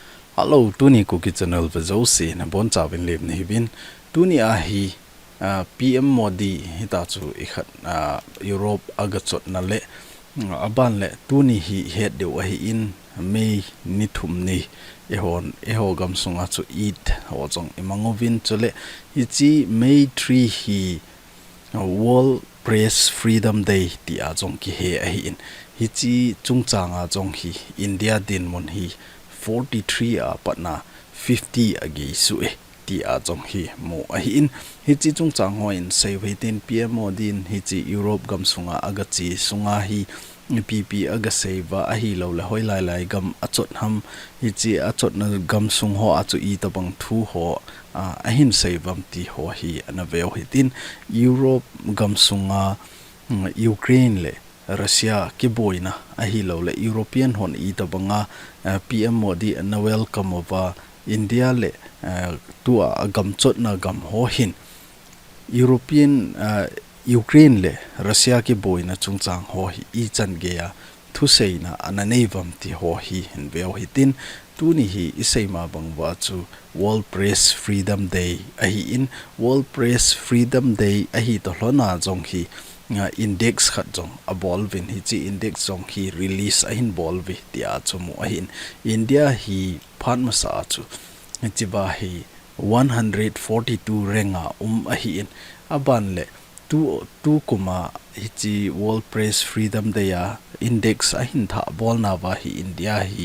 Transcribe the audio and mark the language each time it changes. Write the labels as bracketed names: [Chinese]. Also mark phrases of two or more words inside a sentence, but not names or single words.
[Thado Chin] Hello, tuni KUKI channel vazosi na bon chawin lep ni bin tuni a hi PM Modi hita chu ikhat Europe agachot na le aban le tuni hi het de wa hi in May ni thum ni eho gam sunga chu eat ho chong imangovin chule ichi May 3 hi World Press Freedom Day ti a chong ki he a hi in hichi chungchanga chong hi India DINMUN hi 43 Apat na 50 agi su ti a chong hi mo a hi in hichi chungchang ho in sei weitin PMO din hichi Europe gam sunga agachi sunga hi PP aga seva a hi lo le hoi lai gam achot ham hichi achot na gam sung ho achu I tabang thu ho a hin sevam ti ho hi anaveo hitin Europe gam sunga Ukraine le Russia ki boina a hi lo le European hon I tabanga PM Modi na welcome over India le tua gam chot na gam ho hin European Ukraine le Russia ki boina chungchang ho hi I chan ge ya thu seina ananeivam ti ho hi hin veo hitin tuni hi iseima bangwa chu World Press Freedom Day a hi in World Press Freedom Day a hi to hlona jong hi index khat jong abolvin hi chi index jong hi release a hin bolvi ti a chumu a hin India hi phanma sa chu chiba hi 142 renga a hi in aban le tu kuma hichi World Press Freedom Day index a hin tha bol na wa hi India hi